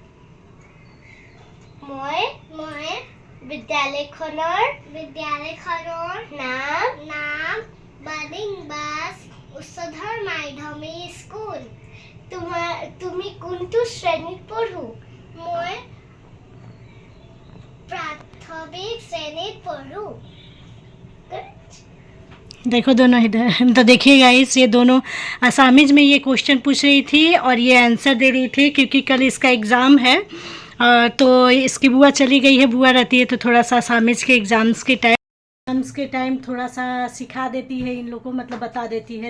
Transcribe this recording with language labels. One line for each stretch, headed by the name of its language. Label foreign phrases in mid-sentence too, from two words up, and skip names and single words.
Assamese: মই বিদ্যালয়খনৰ নাম বাৰ্ডিং বাছ উচ্চধৰ মাধ্যমিক স্কুল। তুমি কোনটো শ্ৰেণীত পঢ়ো? মই প্ৰাথমিক শ্ৰেণীত পঢ়ো।
Hindi: देखो दोनों इधर तो देखिए गाइस, ये दोनों असामीज में ये क्वेश्चन पूछ रही थी और ये आंसर दे रही थी क्योंकि कल इसका एग्ज़ाम है। तो इसकी बुआ चली गई है, बुआ रहती है तो थोड़ा सा असामीज के एग्ज़ाम्स के टाइम थोड़ा सा सिखा देती है इन लोगों को, मतलब बता देती है।